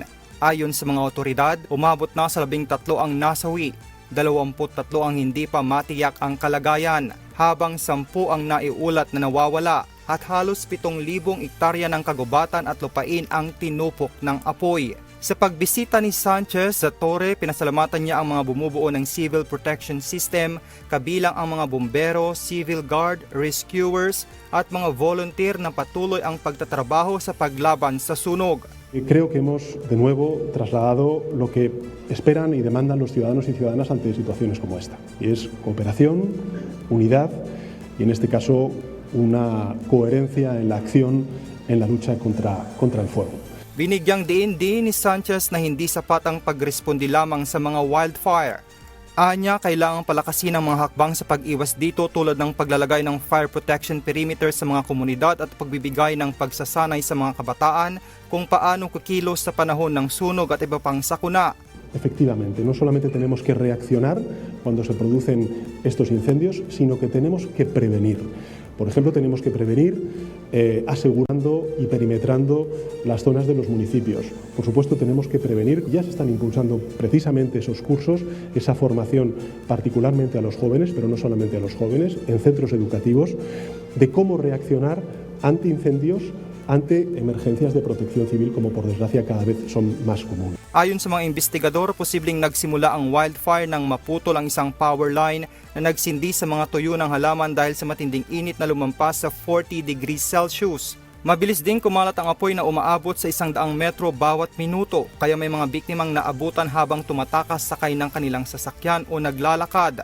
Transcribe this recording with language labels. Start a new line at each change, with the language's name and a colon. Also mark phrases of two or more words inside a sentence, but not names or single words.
Filipino: Ayon sa mga otoridad, umabot na sa 13 ang nasawi, 23 ang hindi pa matiyak ang kalagayan, habang 10 ang naiulat na nawawala at halos 7,000 ektarya ng kagubatan at lupain ang tinupok ng apoy. Sa pagbisita ni Sanchez sa Torre, pinasalamatan niya ang mga bumubuo ng
English: Civil Protection System,
Filipino: kabilang ang mga bombero,
English: civil guard,
Filipino: rescuers at mga volunteer na patuloy ang pagtatrabaho sa paglaban sa sunog.
Spanish: Creo que hemos de nuevo trasladado lo que esperan y demandan los ciudadanos y ciudadanas ante situaciones como esta. Y es cooperación, unidad y en este caso una coherencia en la acción en la lucha contra el fuego.
Filipino: Binigyang diin din ni Sanchez na hindi sapat ang pagrespondi lamang sa mga wildfire. Anya, kailangang palakasin ang mga hakbang sa pag-iwas dito tulad ng paglalagay ng
English: fire protection perimeter
Filipino: sa mga komunidad at pagbibigay ng pagsasanay sa mga kabataan kung paano kukilos sa panahon ng sunog at iba pang sakuna.
Spanish: Efectivamente, no solamente tenemos que reaccionar cuando se producen estos incendios, sino que tenemos que prevenir. Por ejemplo, tenemos que prevenir asegurando y perimetrando las zonas de los municipios. Por supuesto, tenemos que prevenir, ya se están impulsando precisamente esos cursos, esa formación particularmente a los jóvenes, pero no solamente a los jóvenes, en centros educativos, de cómo reaccionar ante incendios, ante emergencias de protección civil, como por desgracia cada vez son más comunes.
Filipino: Ayon sa mga investigador, posibleng nagsimula ang wildfire nang maputol ang isang
English: power line
Filipino: na nagsindi sa mga tuyo ng halaman dahil sa matinding init na lumampas sa 40
English: degrees Celsius.
Filipino: Mabilis ding kumalat ang apoy na umaabot sa 100 metro bawat minuto, kaya may mga biktimang naabutan habang tumatakas sakay ng kanilang sasakyan o naglalakad.